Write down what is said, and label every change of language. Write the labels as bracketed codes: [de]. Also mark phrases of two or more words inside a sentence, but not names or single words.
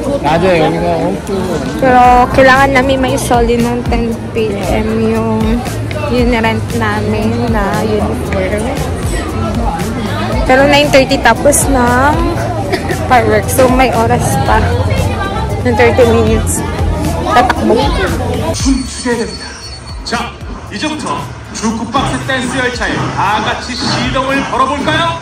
[tl] Pero kailangan namin maisoli ng 10 PM yung rent namin na uniform. Pero 9:30 tapos ng fireworks. So may oras pa. ng 30 minutes. tatakbo. [ko] 춤추게 됩니다. 자, 이제부터 주크박스 댄스 열차에 다 같이 시동을 걸어볼까요?